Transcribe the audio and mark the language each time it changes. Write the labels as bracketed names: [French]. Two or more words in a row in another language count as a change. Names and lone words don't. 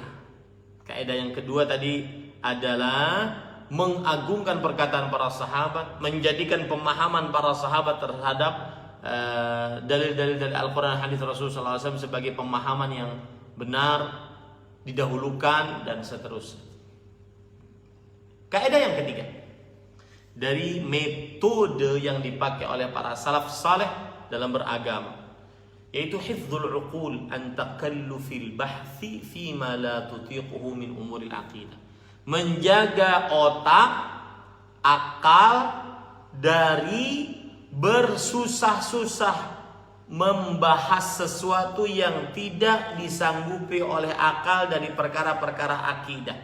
[Indonesian] Kaidah yang kedua tadi adalah mengagungkan perkataan para sahabat, menjadikan pemahaman para sahabat terhadap dalil-dalil dari Al-Quran dan hadis Rasulullah SAW sebagai pemahaman yang benar, didahulukan, dan seterusnya. Kaidah yang ketiga dari metode yang dipakai oleh para salaf saleh dalam beragama, yaitu [Arabic] حفظ العقول عن تكلف البحث فيما لا تطيقه من أمور العقيدة. [Indonesian] Menjaga otak, akal dari bersusah-susah membahas sesuatu yang tidak disanggupi oleh akal dari perkara-perkara akidah.